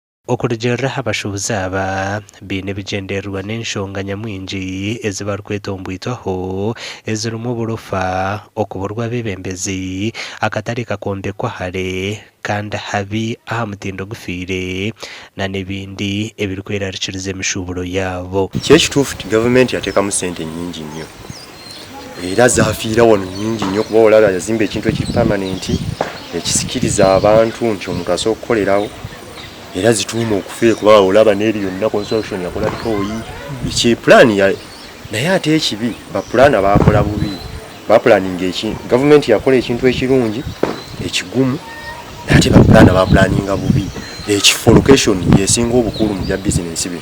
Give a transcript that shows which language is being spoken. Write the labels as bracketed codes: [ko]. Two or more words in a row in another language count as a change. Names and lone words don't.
[nyn] Okurugera abashuubuzi aba biine bigendererwa n'enshonga nyamwingi ezibarikwetombyitwaho ezirimu oburofa, okuburwa abebembezi, akatare kakombekwa hare kandi habi aha mutindo gufiire na n'ebindi ebirikwerarikiriza emishuuburo yaabo. [lg] Kyekituufu ti gavumenti yateekamu ssente nnyingi nnyo era zaafiira wano nnyingi nnyo kuba olaba yazimba ekintu ekiri permanenti ekisikiriza abantu nti omuntu asobola okukolerawo era zituuma okufa kuba olaba n'eri yonna construction yakola tooyi biki pulaani naye ate ekibi bapulaana baakola bubi bapulaaninga gavumenti yakola ekintu ekirungi ekigumu ate bapulaana bapulaaninga bubi ekifo location yesinga obukulu mu bya bizinensi bino